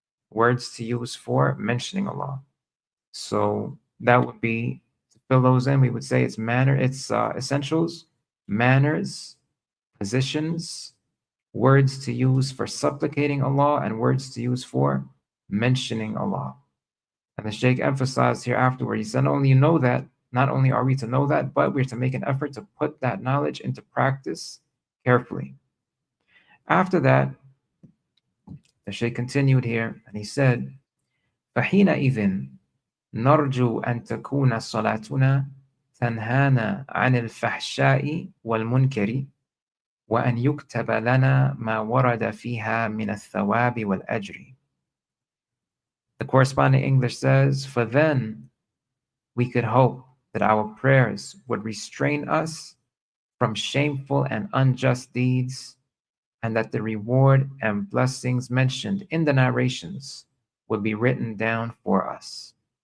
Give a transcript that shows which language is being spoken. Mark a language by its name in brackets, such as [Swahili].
[English] Words to use for mentioning Allah. So that would be, to fill those in, we would say it's essentials, manners, positions, words to use for supplicating Allah, and words to use for mentioning Allah. And the Shaykh emphasized here afterward, he said, not only you know that, not only are we to know that, but we're to make an effort to put that knowledge into practice carefully. After that, the Shaykh continued here, and he said, [Arabic] فَحِينَئِذٍ نرجو أن تكون صلاتنا تنهانا عن الفحشاء والمنكر وأن يكتب لنا ما ورد فيها من الثواب والأجر. [English] The corresponding English says, for then we could hope that our prayers would restrain us from shameful and unjust deeds, and that the reward and blessings mentioned in the narrations would be written down for us.